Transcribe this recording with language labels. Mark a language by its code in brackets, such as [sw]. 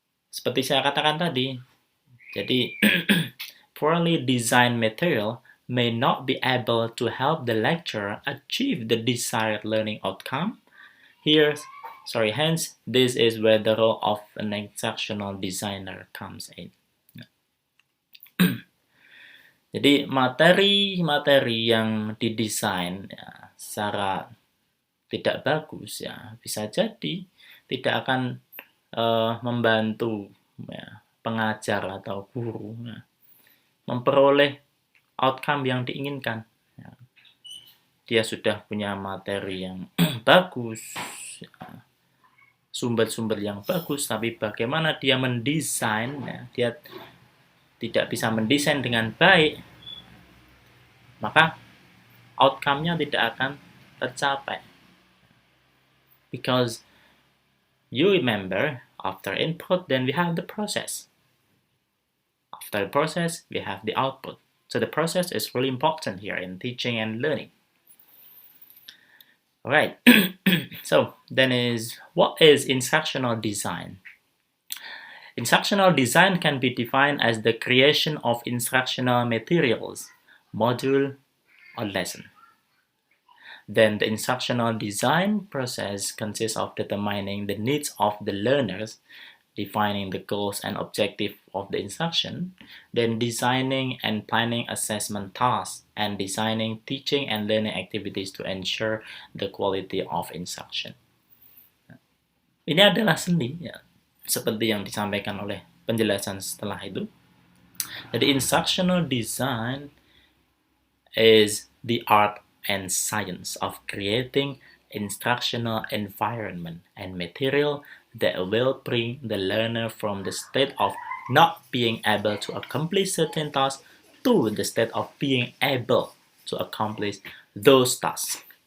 [id] Seperti saya katakan tadi, jadi [en] poorly designed material may not be able to help the lecturer achieve the desired learning outcome. Hence, this is where the role of an instructional designer comes in. [id] Jadi materi-materi yang didesain ya, secara tidak bagus ya bisa jadi tidak akan membantu ya, pengajar atau guru ya, memperoleh outcome yang diinginkan. Ya. Dia sudah punya materi yang bagus, ya, sumber-sumber yang bagus, tapi bagaimana dia mendesain, ya, dia tidak bisa mendesain dengan baik, maka outcome-nya tidak akan tercapai. [en] Because you remember, after input, then we have the process. After the process, we have the output. So the process is really important here in teaching and learning. Alright, so then what is instructional design? Instructional design can be defined as the creation of instructional materials, module, or lesson. Then the instructional design process consists of determining the needs of the learners, defining the goals and objectives of the instruction, then designing and planning assessment tasks, and designing teaching and learning activities to ensure the quality of instruction. [id] Ini adalah seni, ya, seperti yang disampaikan oleh penjelasan setelah itu. [en] Jadi instructional design is the art and science of creating instructional environment and material that will bring the learner from the state of not being able to accomplish certain tasks to the state of being able to accomplish those tasks.